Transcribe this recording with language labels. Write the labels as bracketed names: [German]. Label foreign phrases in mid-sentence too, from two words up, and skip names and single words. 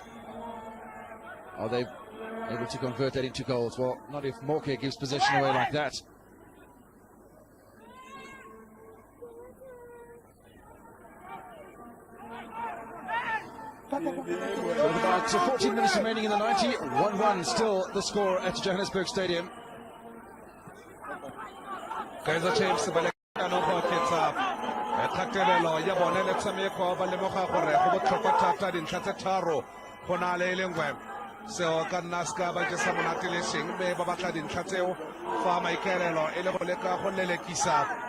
[English] Are they able to convert that into goals? Well, not if Morke gives possession away like that. With about 14 minutes remaining in the 90, 1-1 still the score at Johannesburg Stadium. [Tswana] Kaizer Chiefs no go kgatelelo ya bone le tshameko ba lemoga gore go botlhokwa thata dintlha tse tharo go na le lengwe seo ka nna se ka ba ke sa monate le seng mme ba batla dintlha tseo fa maikaelelo e le go leka go lelekisa